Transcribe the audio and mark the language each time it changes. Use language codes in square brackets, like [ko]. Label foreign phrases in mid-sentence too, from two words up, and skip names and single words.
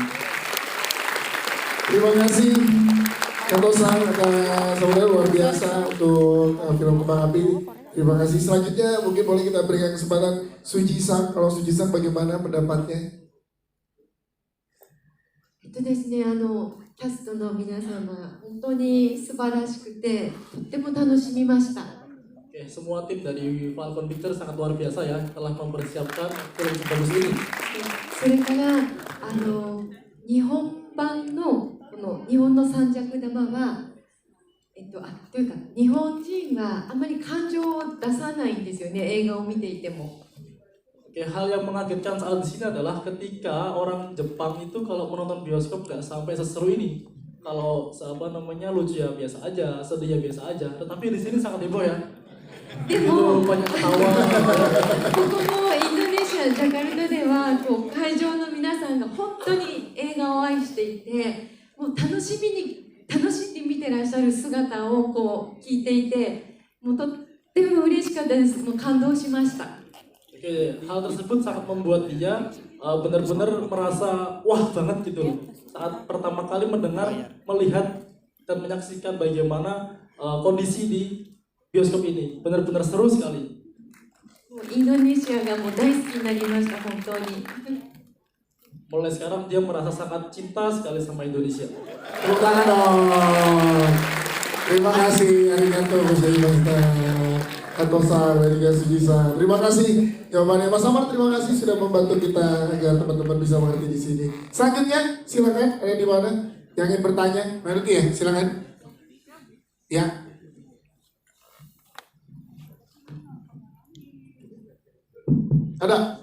[id] Terima kasih Kato-san atas saudara luar biasa untuk film Kembang Api. Terima kasih. Selanjutnya mungkin boleh kita berikan kesempatan Suji-san. Kalau Suji-san bagaimana pendapatnya? [ja] ですね、キャストの皆様本当に素晴らしくてとっても楽しみました。 [id] Semua tim dari Falcon Pictures sangat luar biasa ya telah mempersiapkan film sebagus ini. [ja] それから日本版のこの日本の三尺玉はというか日本人はあまり感情を出さないんですよね、映画を見ていても。 [id] Hal yang mengagetkan saat di sini adalah ketika orang Jepang itu kalau menonton bioskop nggak sampai seseru ini. Kalau lucu ya biasa aja, sedih ya biasa aja. Tetapi di sini sangat heboh ya. [ja] でも [id] banyak ketawa. [ja] ここもインドネシアジャカルタでは会場の皆さんが本当に映画を愛していて、もう楽しんで見てらっしゃる姿を聞いていて、もうとっても嬉しかったです。もう感動しました。 [id] Hal tersebut sangat membuat dia benar-benar merasa wah banget gitu saat pertama kali mendengar, melihat dan menyaksikan bagaimana kondisi di bioskop ini. Benar-benar seru sekali. [ja] インドネシアがもう大好きになりました本当に。 [id] Mulai sekarang dia merasa sangat cinta sekali sama Indonesia. Tepuk tangan dong. Terima kasih [ja] ありがとうございました. [id] Katosan, arigato bisa. Terima kasih jawabannya Mas Amar, terima kasih sudah membantu kita agar teman-teman bisa mengerti di sini. Selanjutnya silakan, ada di mana yang ingin bertanya? Mengerti ya, silakan. Ya. Ada.